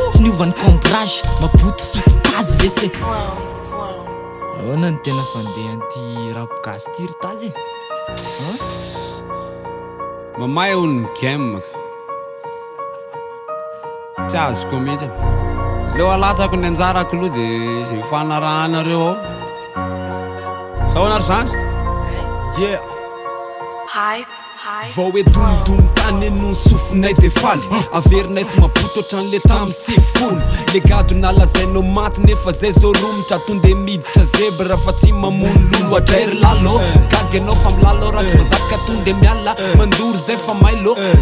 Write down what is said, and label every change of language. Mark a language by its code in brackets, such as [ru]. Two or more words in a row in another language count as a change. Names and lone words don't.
[mg] Tsy niovany cambrage, maboty fity tazy lese. Ahoana ny tena fandehan'ty rap gasy ty ry tazy e? Hein? Mamay hono ny game. Tsy azoko mihitsy. Leo alatsako ny anjarako aloha de izay fanarahanareo ao. Sa ahoana ry zandry? [en] Yeah. Hype, hype. [mg] Vao hoe domodomo tany eno ny sofinay de faly. Averinay sy maboto ohatran'le tamin'ny sivifolo. Le gado nalazainao maty nefa zay zao romotra. Tonde miditra zebra fa tsy mamono lolo. Adray ry lalo, gaga anao fa milalo. Raha tsy mazaka tonde miala. Mandory zay fa mailo.